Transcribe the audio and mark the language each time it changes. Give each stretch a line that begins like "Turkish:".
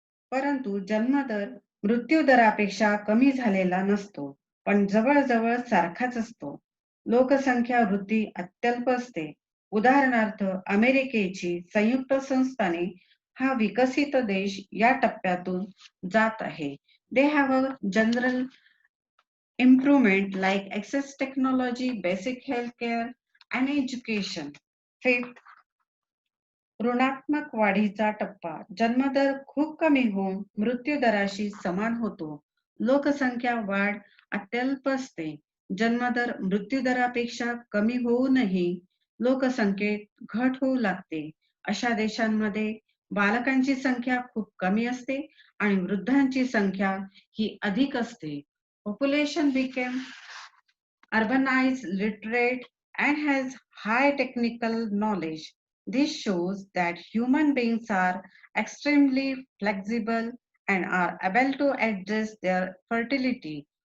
Marathi: परंतु जन्मदर मृत्यूदरापेक्षा कमी झालेला नसतो, पण जवळजवळ सारखाच असतो. लोकसंख्या वृद्धी अत्यल्प असते. उदाहरणार्थ अमेरिकेची संयुक्त संस्थाने हा विकसित देश या टप्प्यातून जात आहे.
English: They have a general improvement like access technology, basic health care and education. Fifth,
Marathi: ऋणात्मक वाढीचा टप्पा जन्मदर खूप कमी होऊन मृत्यू दराशी समान होतो. लोकसंख्या वाढ अत्यल्प असते. जन्मदर मृत्यू दरापेक्षा कमी होऊनही लोकसंख्येत घट होऊ लागते. अशा देशांमध्ये बालकांची संख्या खूप कमी असते आणि वृद्धांची संख्या ही अधिक असते.
English: Population became urbanized, literate, and has high technical knowledge. This shows that human beings are extremely flexible and are able to adjust their fertility.